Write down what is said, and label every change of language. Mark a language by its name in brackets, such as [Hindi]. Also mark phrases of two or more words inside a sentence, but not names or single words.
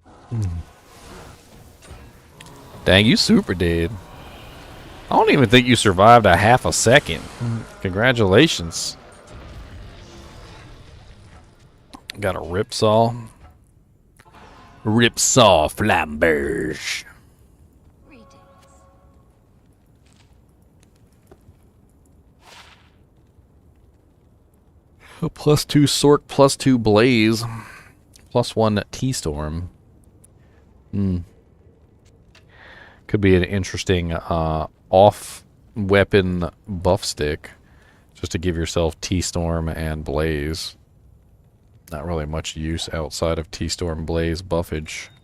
[English] Dang, you super dead. I don't even think you survived a half a second. Congratulations. Got a ripsaw. Ripsaw flamberge. Greetings. A +2 Sork, +2 Blaze, +1 T-Storm. Could be an interesting off-weapon buff stick, just to give yourself T-Storm and Blaze. Not really much use outside of T-Storm Blaze buffage.